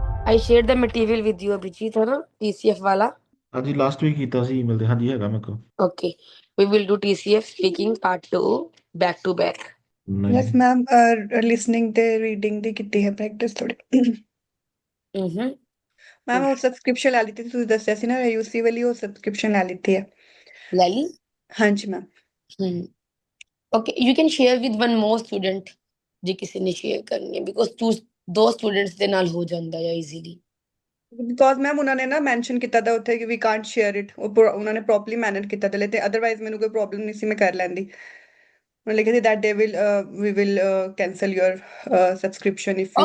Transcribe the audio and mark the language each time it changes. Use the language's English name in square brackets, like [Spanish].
[English] I shared the material with you, Abhijit, [Hindi] है ना? TCF वाला. [Punjabi] ਹਾਂਜੀ ਲਾਸਟ ਵੀਕ ਕੀਤਾ ਸੀ ਈਮੇਲ ਤੇ ਹਾਂਜੀ ਹੈਗਾ ਮੇਰੇ ਕੋਲ Okay. [English] We will do TCF speaking part 2 back to back. [Punjabi] ਨਹੀਂ [English] Yes, ma'am. [Punjabi] Listening ਤੇ reading ਦੀ ਕੀਤੀ ਹੈ practice ਥੋੜੀ। Mm-hmm. ਮੈਮ ਉਹ ਸਬਸਕ੍ਰਿਪਸ਼ਨ ਲੈ ਲਿੱਤੀ ਸੀ, ਤੁਸੀਂ ਦੱਸਿਆ ਸੀ ਨਾ ਯੂਸੀ ਵਾਲੀ, ਉਹ ਸਬਸਕ੍ਰਿਪਸ਼ਨ ਲੈ ਲਿੱਤੀ ਹੈ। Lali? ਹਾਂਜੀ ma'am. Hmm. [English] Okay, you can share with one more student [Punjabi] ਜੇ ਕਿਸੇ ਨੇ share ਕਰਨੀ ਹੈ [English] because [Punjabi] ਦੋ students ਦੇ ਨਾਲ ਹੋ ਜਾਂਦਾ ਹੈ [English] easily. [Punjabi] ਬਿਕੋਜ਼ ਮੈਮ ਉਹਨਾਂ ਨੇ ਨਾ ਮੈਂਸ਼ਨ ਕੀਤਾ ਤਾਂ ਉੱਥੇ ਕਿ ਵੀ [English] can't share it, [Punjabi] ਉਹਨਾਂ ਨੇ ਪ੍ਰੋਪਰਲੀ ਮੈਨੇਜ ਕੀਤਾ ਤੇ ਅਦਰਵਾਈਜ਼ ਮੈਨੂੰ ਕੋਈ ਪ੍ਰੋਬਲਮ ਨਹੀਂ ਸੀ, ਮੈਂ ਕਰ ਲੈਂਦੀ। ਉਹਨਾਂ ਲਿਖਿਆ ਸੀ [English] that they will we will cancel your subscription if you